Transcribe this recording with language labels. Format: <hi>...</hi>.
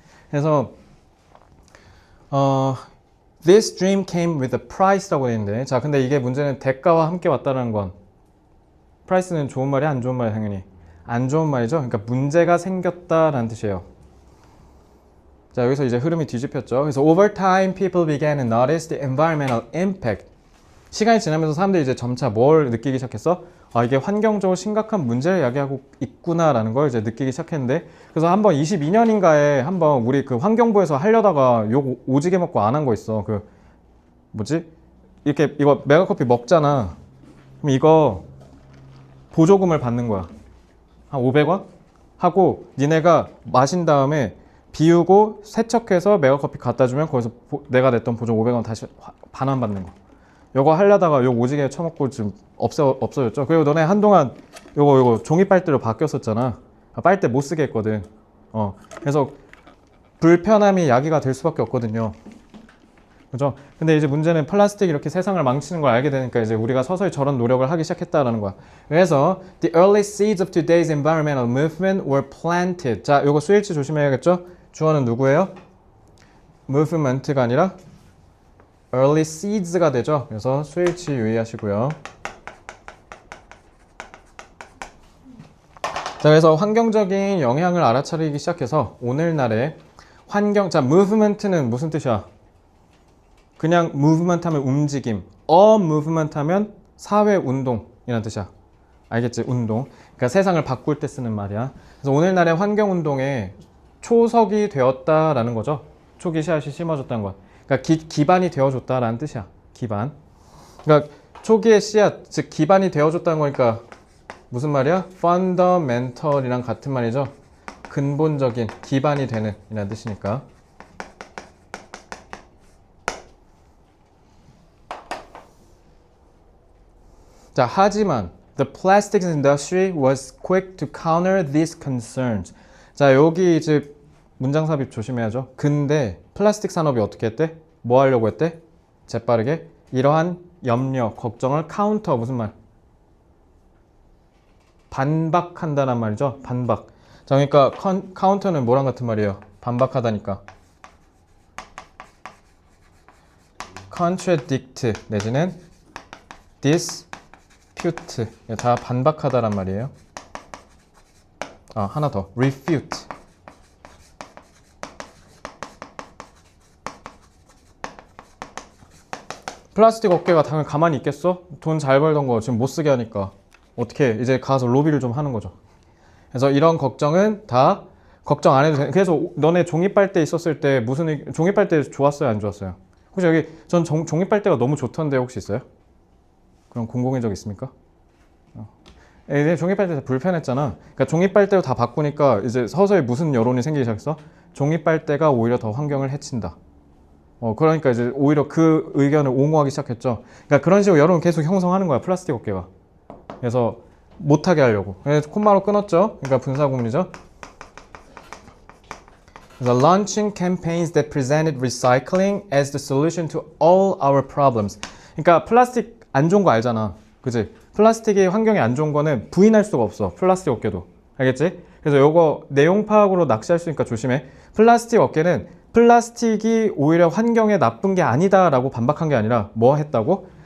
<ko>그래서</ko> <en>This dream came with a price</en> <ko>라고 되어 있는데, 자 근데 이게 문제는 대가와 함께 왔다는 건, price는 좋은 말이야 안 좋은 말이야? 당연히 안 좋은 말이죠. 그러니까 문제가 생겼다라는 뜻이에요. 자 여기서 이제 흐름이 뒤집혔죠. 그래서</ko> <en>over time people began to notice the environmental impact.</en> <ko>시간이 지나면서 사람들이 이제 점차 뭘 느끼기 시작했어? 이게 환경적으로 심각한 문제를 야기하고 있구나라는 걸 이제 느끼기 시작했는데, 그래서 한번 22년인가에 한번 우리 그 환경부에서 하려다가 욕 오지게 먹고 안 한 거 있어. 그 뭐지? 이렇게 이거 메가커피 먹잖아. 그럼 이거 보조금을 받는 거야. 한 500원? 하고 니네가 마신 다음에 비우고 세척해서 메가커피 갖다 주면 거기서 내가 냈던 보조금 500원 다시 반환 받는 거. 요거 하려다가 욕 오지게 처먹고 지금 없어졌죠. 그리고 너네 한동안 요거 종이 빨대로 바뀌었었잖아. 빨대 못 쓰게 했거든. 그래서 불편함이 야기가 될 수밖에 없거든요. 그죠? 근데 이제 문제는 플라스틱이 이렇게 세상을 망치는 걸 알게 되니까 이제 우리가 서서히 저런 노력을 하기 시작했다라는 거야. 그래서</ko> <en>the early seeds of today's environmental movement were planted.</en> <ko>자, 요거 수일치 조심해야겠죠? 주어는 누구예요? movement가 아니라 early seeds가 되죠. 그래서 수일치 유의하시고요. 자, 그래서 환경적인 영향을 알아차리기 시작해서 오늘날의 자, movement는 무슨 뜻이야? 그냥 movement 하면 움직임, movement 하면 사회 운동이라는 뜻이야. 알겠지? 운동. 그러니까 세상을 바꿀 때 쓰는 말이야. 그래서 오늘날의 환경 운동에 초석이 되었다라는 거죠. 초기 씨앗이 심어졌다는 것. 그러니까 기반이 되어줬다라는 뜻이야. 기반. 그러니까 초기의 씨앗, 즉 기반이 되어줬다는 거니까 무슨 말이야? fundamental이랑 같은 말이죠. 근본적인, 기반이 되는 이라는 뜻이니까. 자, 하지만</ko> <en>the plastics industry was quick to counter these concerns.</en> <ko>자, 여기 이제 문장 삽입 조심해야죠. 근데 플라스틱 산업이 어떻게 했대? 뭐 하려고 했대? 재빠르게 이러한 염려, 걱정을 카운터, 무슨 말? 반박한다는 말이죠. 반박. 자, 그러니까 카운터는 뭐랑 같은 말이에요? 반박하다니까.</ko> <en>contradict</en> <ko>내지는</ko> <en>dispute.</en> <ko>다 반박하다란 말이에요. 하나 더. refute. 플라스틱 업계가 당연히 가만히 있겠어? 돈 잘 벌던 거 지금 못 쓰게 하니까 어떻게 이제 가서 로비를 좀 하는 거죠. 그래서 이런 걱정은 다 걱정 안 해도 돼. 그래서 너네 종이빨대 있었을 때 종이빨대 좋았어요, 안 좋았어요? 혹시 여기 전 종이빨대가 너무 좋던데 혹시 있어요? 그럼 공공의 적 있습니까? 종이빨대 다 불편했잖아. 그러니까 종이빨대로 다 바꾸니까 이제 서서히 무슨 여론이 생기기 시작했어? 종이빨대가 오히려 더 환경을 해친다. 그러니까 이제 오히려 그 의견을 옹호하기 시작했죠. 그러니까 그런 식으로 여론을 계속 형성하는 거야, 플라스틱 업계가. 그래서 못하게 하려고. 그래서 콤마로 끊었죠. 그러니까 분사구문이죠. 그래서</ko> <en>launching campaigns that presented recycling as the solution to all our problems.</en> <ko>그러니까 플라스틱 안 좋은 거 알잖아. 그치? 플라스틱이 환경에 안 좋은 거는 부인할 수가 없어. 플라스틱 업계도. 알겠지? 그래서 요거 내용 파악으로 낚시할 수 있으니까 조심해. 플라스틱 업계는 플라스틱이 오히려 환경에 나쁜 게 아니다라고 반박한 게 아니라 뭐 했다고?</ko>